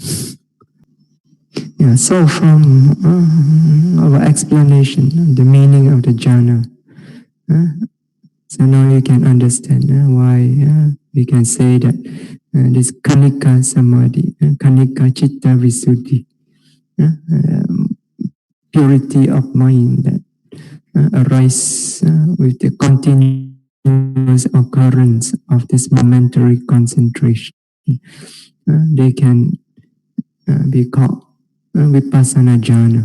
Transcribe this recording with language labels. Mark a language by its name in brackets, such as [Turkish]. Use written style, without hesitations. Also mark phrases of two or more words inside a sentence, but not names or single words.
[English] Yeah, so from our explanation, the meaning of the jhana, so now you can understand why we can say that this [Pali] kanika samadhi, kanika citta visuddhi, [English] purity of mind that arise with the continuous occurrence of this momentary concentration. They can be called Vipassana Journal.